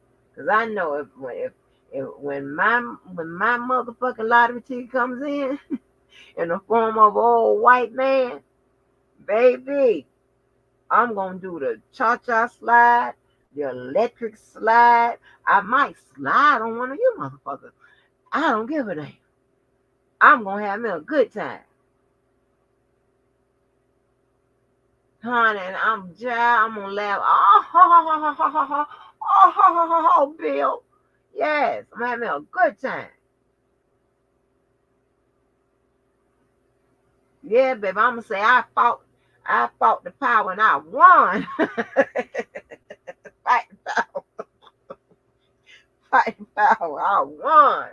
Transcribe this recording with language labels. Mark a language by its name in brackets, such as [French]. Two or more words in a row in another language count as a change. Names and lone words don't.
[English] Because I know if when my motherfucking lottery ticket comes in the form of an old white man, baby, I'm going to do the cha-cha slide, the electric slide. I might slide on one of you motherfuckers. I don't give a damn. I'm going to have me a good time. Honey, and I'm going to laugh. Oh, ho, ho, ho, ho, ho, ho. Oh, ho, ho, ho, ho, Bill. Yes, I'm having a good time. Yeah, baby, I'm going to say I fought the power and I won. Fighting power. Fighting power. I won.